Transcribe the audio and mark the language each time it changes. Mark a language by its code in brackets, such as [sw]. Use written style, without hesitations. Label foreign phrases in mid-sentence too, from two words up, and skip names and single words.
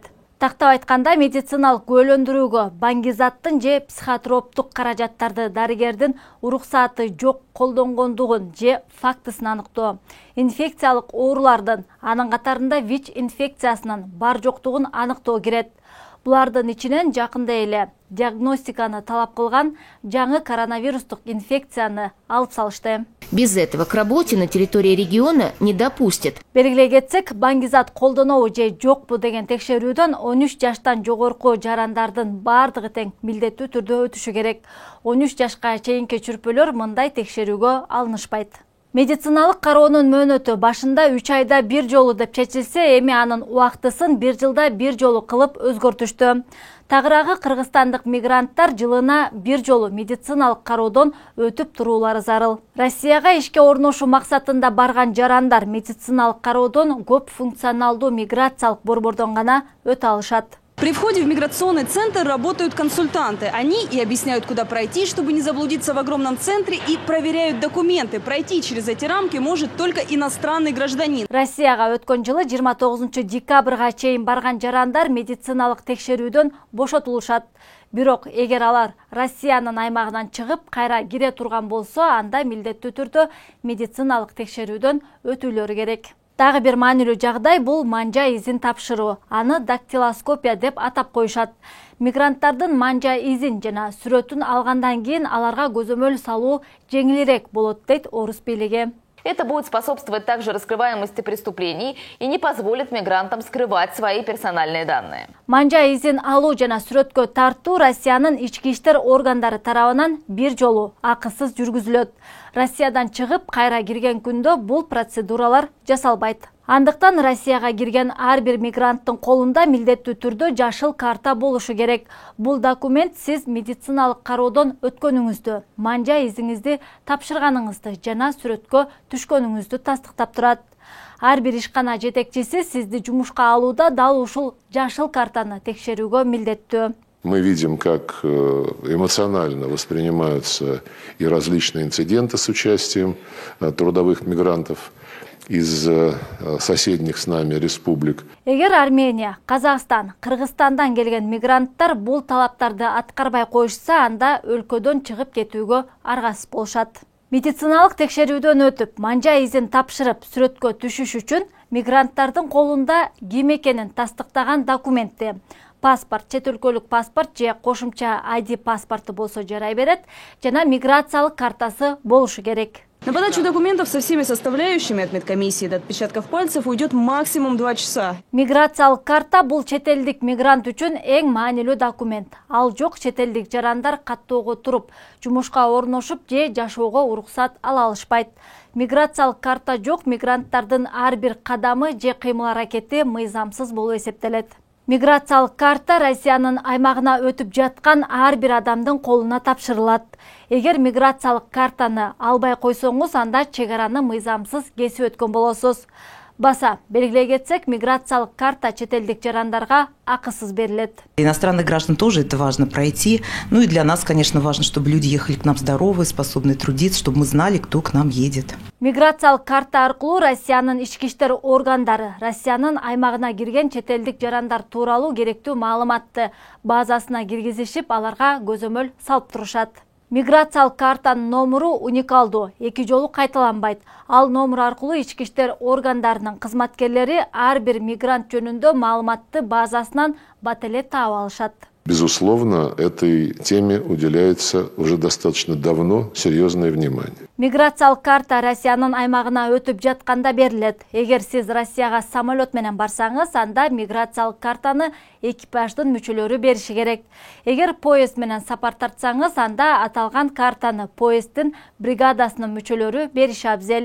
[ky] Тактап айтканда, медициналык күбөлөндүрүүгө баңгизаттын же психотроптук каражаттарды дарыгердин уруксааты жок колдонгондугун же фактысын аныктоо, инфекциялык оорулардын, анын катарында ВИЧ инфекциясынын бар жоктугун аныктоо кирет. Булардын ичинен жакында эле диагностиканы талап кылган жаңы коронавирустук инфекцияны алып салышты. [ru] Без этого к работе на территории региона не допустят. [ky] Белгилей кетсек, баңгизат колдонобу же жокпу деген текшерүүдөн 13 жаштан жогорку жарандардын бардыгы тең милдеттүү түрдө өтүшү керек. 13 жашка чейинки чүрпөлөр мындай текшерүүгө алынышпайт. Медициналык кароонун мөөнөтү башында 3 айда бир жолу деп чечилсе, эми анын убактысын 1 жылда бир жолу кылып өзгөртүштү. Тагыраагы кыргызстандык мигранттар жылына бир жолу медициналык кароодон өтүп туруулары зарыл. Россияга ишке орношуу максатында барган жарандар медициналык кароодон көп функционалдуу миграциялык борбордон гана өтө алышат. [ru] При входе в миграционный центр работают консультанты. Они и объясняют, куда пройти, чтобы не заблудиться в огромном центре, и проверяют документы. Пройти через эти рамки может только иностранный гражданин. [ky] Россияга өткөн жылы 29 декабрга чейин барган жарандар медициналык текшерүүдөн бошотулушат. Бирок эгер алар Россиянын аймагынан чыгып, кайра кире турган болсо, анда милдеттүү түрдө медициналык текшерүүдөн өтүүлөрү керек. Дагы бир маанилүү жагдай бул манжа изин тапшыруу. Аны дактилоскопия деп атап коюшат. Мигранттардын манжа изин жана сүрөтүн алгандан кийин аларга көзөмөл салуу жеңилирээк болот дейт Орус бийлиги. [ru] Это будет способствовать также раскрываемости преступлений и не позволит мигрантам скрывать свои персональные данные. [ky] Манжа изин алуу жана сүрөткө тартуу Россиянын ички иштер органдары тарабынан бир жолу акысыз жүргүзүлөт. Россиядан чыгып, кайра кирген күндө бул процедуралар жасалбайт. Андыктан Россияга кирген ар бир мигранттын колунда милдеттүү түрдө жашыл карта болушу керек. Бул документ сиз медициналык кароодон өткөнүңүздү, манжа изиңизди тапшырганыңызды жана сүрөткө түшкөнүңүздү тастыктап турат. Ар бир ишкана жетекчиси сизди жумушка алууда дал ушул жашыл картаны текшерүүгө милдеттүү. [ru] Мы видим, как эмоционально воспринимаются и различные инциденты с участием трудовых мигрантов из соседних с нами республик. [ky] Эгер Армения, Казакстан, Кыргызстандан келген мигранттар бул талаптарды аткарбай коюшса, анда өлкөдөн чыгып кетүүгө аргасыз болушат. Медициналык текшерүүдөн өтүп, манжа изин тапшырып, сүрөткө түшүш үчүн мигранттардын колунда ким экенин тастыктаган документти, паспорт, чет өлкөлүк паспорт же кошумча ID паспорту болсо жарай берет, жана миграциялык картасы болушу керек. [ru] На подачу документов со всеми составляющими от медкомиссии до отпечатков пальцев уйдет максимум 2 часа. [ky] Миграциялык карта бул четелдик мигрант үчүн эң маанилүү документ. Ал жок четелдик жарандар каттоого туруп, жумушка орношуп же жашоого уруксат ала алышпайт. Миграциялык карта жок мигранттардын ар бир кадамы же кыймыл аракети мыйзамсыз болуп эсептелет. Миграциялык карта Россиянын аймагына өтүп жаткан ар бир адамдын колуна тапшырылат. Эгер миграциялык картаны албай койсоңуз, анда чек араны мыйзамсыз кесип өткөн болосуз. Баса, белгилей кетсек, миграциялык карта четелдик жарандарга акысыз берилет. [ru] Иностранных граждан тоже это важно пройти. Ну и для нас, конечно, важно, чтобы люди ехали к нам здоровые, способные трудиться, чтобы мы знали, кто к нам едет. [ky] Миграциялык карта аркылуу Россиянын ички иштер органдары Россиянын аймагына кирген четелдик жарандар тууралуу керектүү маалыматты базасына киргизишип, аларга көзөмөл салып турушат. Миграциялык картанын номуру уникалдуу, 2 жолу кайталанбайт. Ал номур аркылуу ички иштер органдарынын кызматкерлери ар бир мигрант жөнүндө маалыматты базасынан бат эле таап алышат. [ru] Безусловно, этой теме уделяется уже достаточно давно серьезное внимание. [ky] Миграциялык карта Россиянын аймагына өтүп жатканда берилет. Эгер сиз Россияга самолет менен барсаңыз, анда миграциялык картаны экипаждын мүчөлөрү бериши керек. Эгер поезд менен сапар тартсаңыз, анда аталган картаны поезддин бригадасынын мүчөлөрү бериши абзел.